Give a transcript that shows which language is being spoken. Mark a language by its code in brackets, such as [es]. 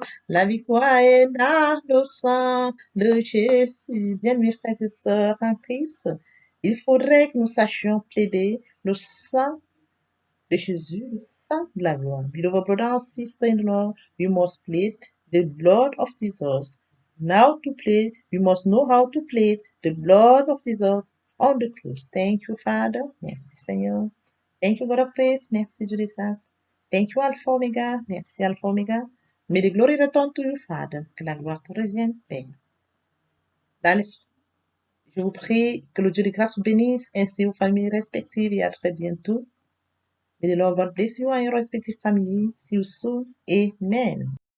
[fr] La victoire est dans le sang de Jésus. Bien, mes frères et sœurs en Christ, il faudrait que nous sachions plaider le sang de Jésus, le sang de la gloire. [en] Beloved brother and sister in the Lord, we must plead the blood of Jesus. Now to plead, we must know how to plead the blood of Jesus on the cross. Thank you, Father. [fr] Merci, Seigneur. [en] Thank you, God of grace. [fr] Merci, Dieu de grâce. [en] Thank you, Alpha Omega. [fr] Merci, Alpha Omega. [en] May the glory return to you, Father. [fr] Que la gloire te revienne, Père. Dans l'esprit. Je vous prie que le Dieu de grâce vous bénisse, ainsi vos familles respectives, et à très bientôt. [en] May the Lord God bless you and your respective families. See you soon. Amen.